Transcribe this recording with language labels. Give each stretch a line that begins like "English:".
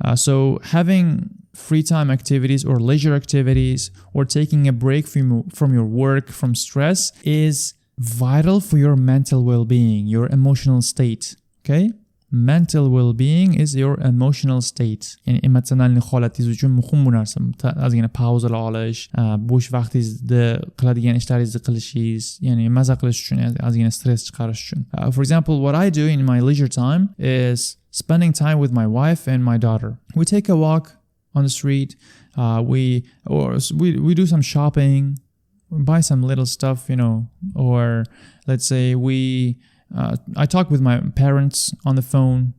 English: So having free time activities or leisure activities or taking a break from your work, from stress is vital for your mental well-being, your emotional state. Okay? Mental well-being is your emotional state.
Uzbek: Ya'ni emotsional holatingiz uchun muhim bu narsa. Ozgina pauzalar olish, bo'sh vaqtingizda qiladigan ishlaringizni qilishingiz, ya'ni maza qilish uchun, ozgina stress chiqarish uchun.
English: For example, what I do in my leisure time is spending time with my wife and my daughter. We take a walk on the street. We do some shopping, buy some little stuff, or let's say I talk with my parents on the phone.